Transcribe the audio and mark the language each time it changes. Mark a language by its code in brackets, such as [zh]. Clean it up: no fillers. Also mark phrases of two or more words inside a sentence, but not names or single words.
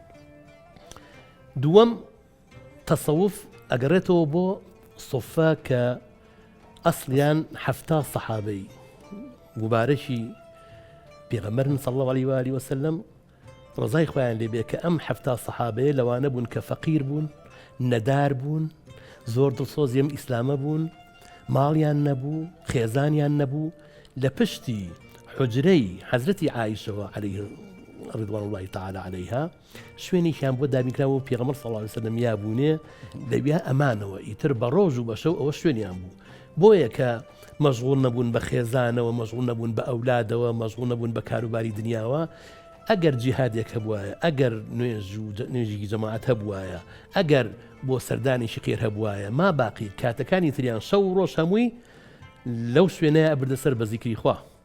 [ckb] دووەم تەسەوف ئەگەڕێتەوە بۆ سۆفە کە ئەسڵیان حەفتا سەحابەی مبارەکی پێغەمبەرن [ar] صلی الله علیه و آله وسلم [ckb] ڕزای خۆیان لێبێ کە ئەم حەفتا سەحابەیە لەوانە بوون کە فەقیر بوون نەدار بوون زۆر دڵسۆزی ئەم ئیسلامە بوون ماڵیان نەبوو خێزانیان نەبوو لە پشتی حجرەی حەزرەتی عایشەوە عەلەیها [ar] رضوان الله تعالى [ckb] عليها شوێنێکیان بۆ دابینکراوە و پێغەمبەر [ar] صلی الله علیه وسلم [ckb] یا بوونێ لەویا ئەمانەوە ئیتر بە ڕۆژ و بە شەو ئەوە شوێنیان بوو بۆیە کە مەشغوڵ نەبوون بە خێزانەوە مەشغوڵ نەبوون بە ئەولادەوە مەشغوڵ نەبوون بە کاروباری دنیاوە ئەگەر جیهادێک هەبوایە ئەگەر نوێژی جەماعەت هەبوایە ئەگەر بۆ سەردانێکی خێر هەبوایە ما باقی کاتەکانی تریان شەو و ڕۆژ هەمووی لەو شوێنەیە ئەبردەسەر بە زیکری خوا.